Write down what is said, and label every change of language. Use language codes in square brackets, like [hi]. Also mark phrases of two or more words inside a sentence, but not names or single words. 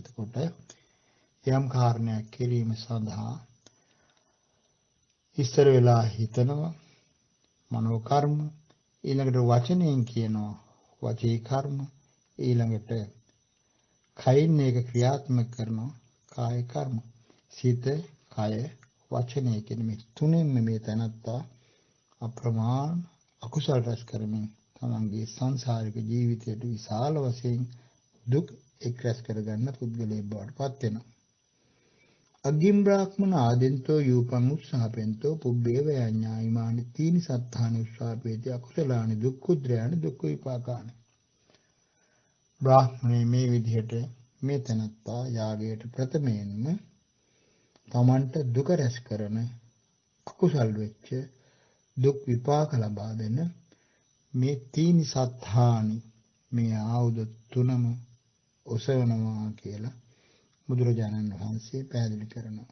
[si] එතකොට යම් කාරණයක් කිරීම සඳහා ඉස්තර වෙලා හිතනවා මනෝ කර්ම, ඊළඟට වචනයෙන් කියනවා වචී කර්ම, ඊළඟට කයින් එක ක්‍රියාත්මක කරනවා කාය කර්ම. සිත, කය, වචනය කියන මේ තුනෙන්ම මේ තැනත්තා අප්‍රමාණ අකුසල රැස් කරමින් තමන්ගේ සංසාරික ජීවිතයට විශාල වශයෙන් දුක් එක් රැස් කරගන්න පුද්ගලයෙක් බවට පත් වෙනවා. [pi] අග්ගිම් බ්‍රාහ්මන ආදෙන්තෝ යූපං උස්සාපෙන්තෝ පුබ්බේව යඤ්ඤා ඉමානි තීනි සත්තානි උස්සාපේති අකුසලානි දුක්ඛුද්‍රයානි දුක්ඛ විපාකානි. [si] බ්‍රාහ්මණේ මේ විදිහට මේ තැනත්තා යාගයට ප්‍රථමයෙන්ම තමන්ට දුක රැස් කරන අකුසල් වෙච්ච දුක් විපාක ලබා දෙන මේ [pi] තීනි සත්තානි [si] මේ ආයුධ තුනම ඔසවනවා කියලා බුදුරජාණන් වහන්සේ පැහැදිලි කරනවා.